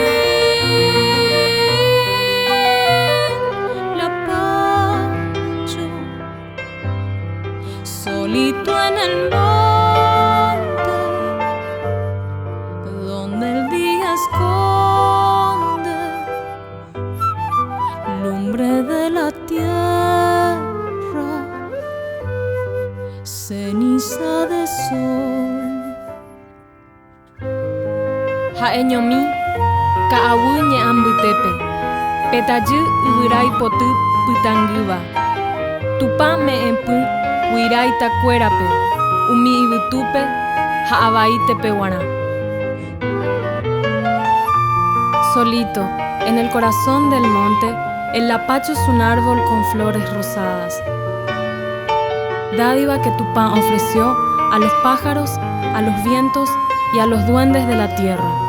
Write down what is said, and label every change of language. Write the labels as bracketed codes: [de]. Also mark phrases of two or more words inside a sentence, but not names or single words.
[es] Solito en el monte, donde el día esconde lumbre de la tierra, ceniza de sol. [gn] Ha'eñomi ka'aguy ñe'ãmbytépe, petajy yvyra ipoty pytangýva, tupa me'ẽpy guyra itakuérape, umi yvytúpe ha avai tepeguara. [es] Solito, en el corazón del monte, el apacho es un árbol con flores rosadas. Dádiva que Tupã ofreció a los pájaros, a los vientos y a los duendes de la tierra.